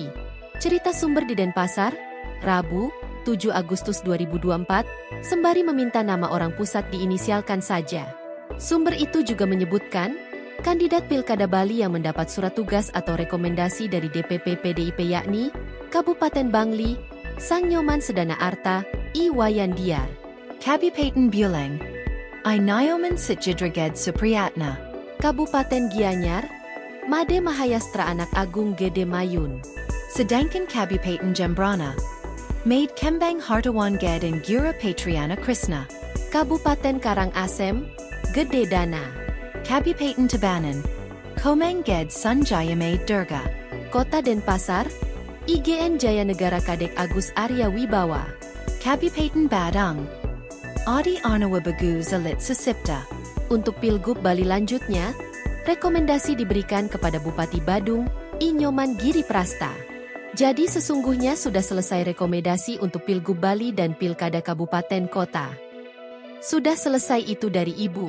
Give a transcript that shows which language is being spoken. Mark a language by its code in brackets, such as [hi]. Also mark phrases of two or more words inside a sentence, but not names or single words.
[id] Cerita sumber di Denpasar, Rabu, 7 Agustus 2024, sembari meminta nama orang pusat diinisialkan saja. Sumber itu juga menyebutkan, kandidat Pilkada Bali yang mendapat surat tugas atau rekomendasi dari DPP PDIP yakni Kabupaten Bangli, Sang Nyoman Sedana Arta, I Wayan Diar, Kabupaten Buleleng, I Nyoman Sitjidreged Supriyatna, Kabupaten Gianyar, Made Mahayastra Anak Agung Gede Mayun, sedangkan Kabupaten Jembrana, Maid Kembang Hartawan Ged and Gira Patriana Krishna, Kabupaten Karangasem, Gede Dana, Kabupaten Tabanan, Komang Ged Sunjaya Maid Durga, Kota Denpasar, IGN Jaya Negara Kadek Agus Arya Wibawa, Kabupaten Badung, Adi Arnawa Bagu Zalit Susipta. Untuk Pilgub Bali lanjutnya, rekomendasi diberikan kepada Bupati Badung, I Nyoman Giri Prasta. Jadi sesungguhnya sudah selesai rekomendasi untuk Pilgub Bali dan Pilkada Kabupaten Kota. Sudah selesai itu dari Ibu.